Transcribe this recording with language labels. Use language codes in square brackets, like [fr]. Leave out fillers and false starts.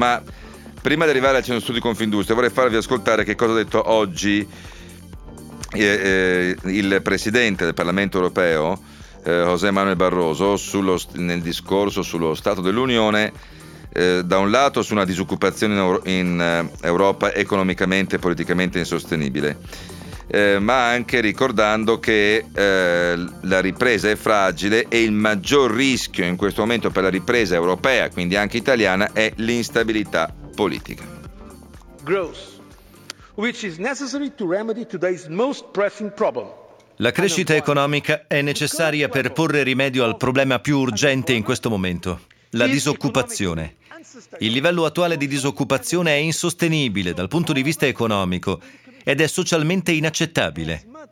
[it] Ma prima di arrivare al Centro Studi Confindustria vorrei farvi ascoltare che cosa ha detto oggi il Presidente del Parlamento Europeo, José Manuel Barroso, nel discorso sullo Stato dell'Unione, da un lato su una disoccupazione in Europa economicamente e politicamente insostenibile. Ma anche ricordando che la ripresa è fragile e il maggior rischio in questo momento per la ripresa europea, quindi anche italiana, è l'instabilità politica. [en] Growth, which is necessary to remedy today's most pressing problem. [it] La crescita economica è necessaria per porre rimedio al problema più urgente in questo momento, la disoccupazione. Il livello attuale di disoccupazione è insostenibile dal punto di vista economico ed è socialmente inaccettabile.